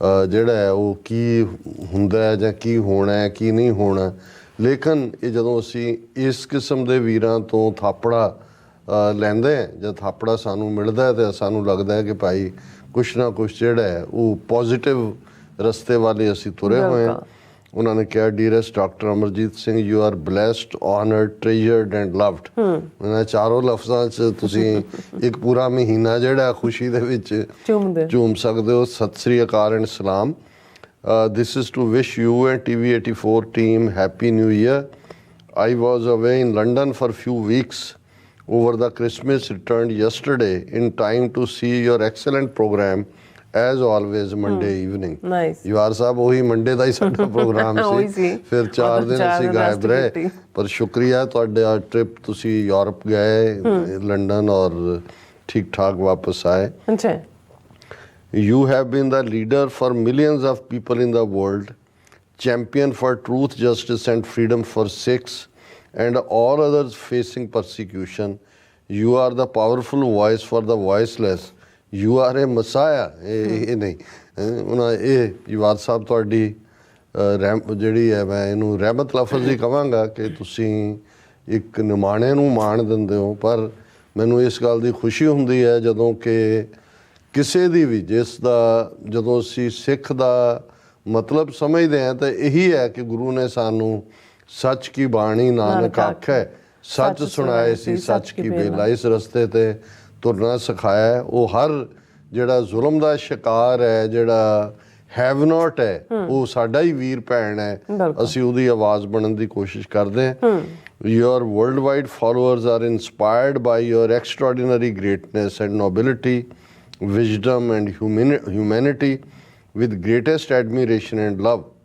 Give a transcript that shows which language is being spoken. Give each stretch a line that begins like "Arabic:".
Punjabi: ਜਿਹੜਾ ਹੈ ਉਹ ਕੀ ਹੁੰਦਾ ਹੈ ਜਾਂ ਕੀ ਹੋਣਾ ਹੈ ਕੀ ਨਹੀਂ ਹੋਣਾ, ਲੇਕਿਨ ਇਹ ਜਦੋਂ ਅਸੀਂ ਇਸ ਕਿਸਮ ਦੇ ਵੀਰਾਂ ਤੋਂ ਥਾਪੜਾ ਲੈਂਦੇ ਹਾਂ ਜਾਂ ਥਾਪੜਾ ਸਾਨੂੰ ਮਿਲਦਾ ਤਾਂ ਸਾਨੂੰ ਲੱਗਦਾ ਹੈ ਕਿ ਭਾਈ ਕੁਛ ਨਾ ਕੁਛ ਜਿਹੜਾ ਹੈ ਉਹ ਪੋਜ਼ੀਟਿਵ ਰਸਤੇ ਵਾਲੇ ਅਸੀਂ ਤੁਰੇ ਹੋਏ ਹਾਂ। ਉਹਨਾਂ ਨੇ ਕਿਹਾ,
English: Dearest doctor Amarjit Singh, you are blessed, honoured, treasured and loved.
Punjabi: ਇਹਨਾਂ ਚਾਰੋਂ ਲਫ਼ਜ਼ਾਂ 'ਚ ਤੁਸੀਂ ਇੱਕ ਪੂਰਾ ਮਹੀਨਾ ਜਿਹੜਾ ਖੁਸ਼ੀ ਦੇ ਵਿੱਚ ਝੂਮ ਸਕਦੇ ਹੋ। ਸਤਿ ਸ੍ਰੀ ਅਕਾਲ ਐਂਡ ਸਲਾਮ।
English: This is to wish you and TV84 team Happy New Year. I was away in London for a few weeks over the Christmas, returned yesterday in time to see your excellent program as always Monday evening. Nice.
Punjabi: ਯਵਾਰ ਸਾਹਿਬ ਉਹੀ Monday ਦਾ ਹੀ ਸਾਡਾ programme ਸੀ, ਫਿਰ 4 ਦਿਨ ਅਸੀਂ ਗਾਇਬ ਰਹੇ, ਪਰ ਸ਼ੁਕਰੀਆ ਤੁਹਾਡਾ ਟ੍ਰਿਪ, ਤੁਸੀਂ ਯੂਰਪ ਗਏ, ਲੰਡਨ ਔਰ ਠੀਕ ਠਾਕ ਵਾਪਸ ਆਏ।
English: You have been the leader for millions of people in the world, champion for truth, justice and freedom for Sikhs and all others facing persecution. You are the powerful voice for the voiceless. You are a messiah.
Punjabi: ਇਹ ਨਹੀਂ ਉਹਨਾਂ ਇਹ ਯਵਾਰ ਸਾਹਿਬ ਤੁਹਾਡੀ ਜਿਹੜੀ ਹੈ ਮੈਂ ਇਹਨੂੰ ਰਹਿਮਤ ਲਫ਼ਜ਼ ਹੀ ਕਹਾਂਗਾ ਕਿ ਤੁਸੀਂ ਇੱਕ ਨਿਮਾਣੇ ਨੂੰ ਮਾਣ ਦਿੰਦੇ ਹੋ, ਪਰ ਮੈਨੂੰ ਇਸ ਗੱਲ ਦੀ ਖੁਸ਼ੀ ਹੁੰਦੀ ਹੈ ਜਦੋਂ ਕਿ ਕਿਸੇ ਦੀ ਵੀ ਜਿਸ ਦਾ ਜਦੋਂ ਅਸੀਂ ਸਿੱਖ ਦਾ ਮਤਲਬ ਸਮਝਦੇ ਹਾਂ ਤਾਂ ਇਹੀ ਹੈ ਕਿ ਗੁਰੂ ਨੇ ਸਾਨੂੰ ਸੱਚ ਕੀ ਬਾਣੀ ਨਾਨਕ ਆਖੈ, ਸੱਚ ਸੁਣਾਏ ਸੀ ਸੱਚ ਕੀ ਬੇਲਾ, ਇਸ ਰਸਤੇ 'ਤੇ ਤੁਰਨਾ ਸਿਖਾਇਆ। ਉਹ ਹਰ ਜਿਹੜਾ ਜ਼ੁਲਮ ਦਾ ਸ਼ਿਕਾਰ ਹੈ, ਜਿਹੜਾ
English: have not
Punjabi: ਹੈ, ਉਹ ਸਾਡਾ ਹੀ ਵੀਰ ਭੈਣ ਹੈ, ਅਸੀਂ ਉਹਦੀ ਆਵਾਜ਼ ਬਣਨ ਦੀ ਕੋਸ਼ਿਸ਼ ਕਰਦੇ ਹਾਂ।
English: Your worldwide followers are inspired by your extraordinary greatness and nobility, wisdom and humanity, with greatest admiration and love.